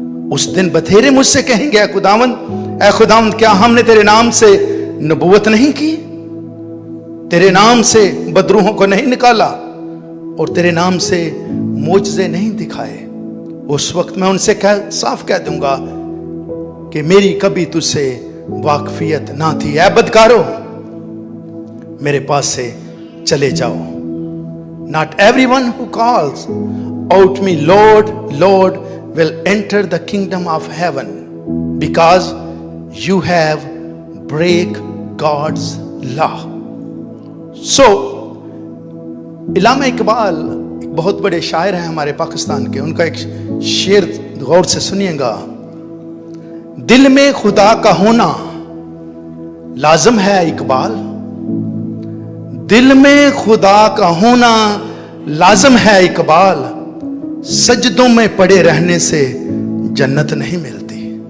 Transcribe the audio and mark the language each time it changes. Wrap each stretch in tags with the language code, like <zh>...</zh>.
<hi>उस दिन बथेरे मुझसे कहेंगे, ऐ खुदावंद क्या हमने तेरे नाम से नबूवत नहीं की, तेरे नाम से बदरूहों को नहीं निकाला और तेरे नाम से मोजज़े नहीं दिखाए? उस वक्त मैं उनसे साफ कह दूंगा कि मेरी कभी तुझसे वाकफियत ना थी। ऐ बदकारो, मेरे पास से चले जाओ।</hi> <en>Not everyone who calls out me Lord, Lord will enter the kingdom of heaven, because you have break God's law.</en> <hi>So, इलामा इकबाल एक बहुत बड़े शायर हैं हमारे पाकिस्तान के, उनका एक शेर गौर से सुनिएगा। दिल में खुदा का होना लाजम है इकबाल, दिल में खुदा का होना लाजम है इकबाल, सजदों में पड़े रहने से जन्नत नहीं मिलती।</hi>